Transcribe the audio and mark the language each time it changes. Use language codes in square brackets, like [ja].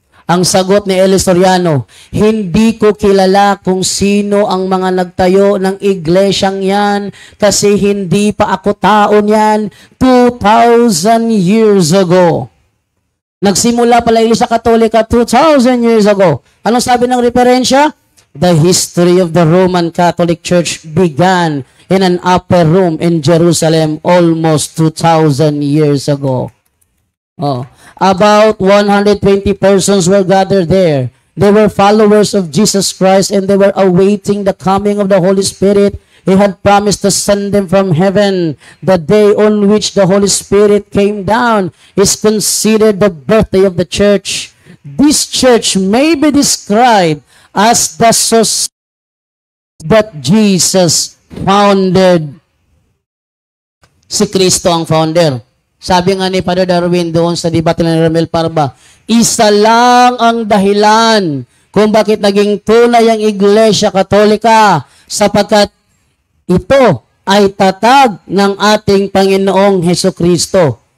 [tl] Ang sagot ni Eli Soriano, hindi ko kilala kung sino ang mga nagtayo ng iglesyang yan kasi hindi pa ako taon yan 2,000 years ago. Nagsimula pala Iglesia Katolika 2,000 years ago. Anong sabi ng referensya? [en] The history of the Roman Catholic Church began in an upper room in Jerusalem almost 2,000 years ago. About 120 persons were gathered there. They were followers of Jesus Christ and they were awaiting the coming of the Holy Spirit. He had promised to send them from heaven. The day on which the Holy Spirit came down is considered the birthday of the church. This church may be described as the society that Jesus founded. [tl] Si Kristo ang founder. Sabi nga ni Father Darwin doon sa debate ni Ramel Parba, isa lang ang dahilan kung bakit naging tunay ang Iglesia Katolika sapagkat ito ay tatag ng ating Panginoong Hesukristo.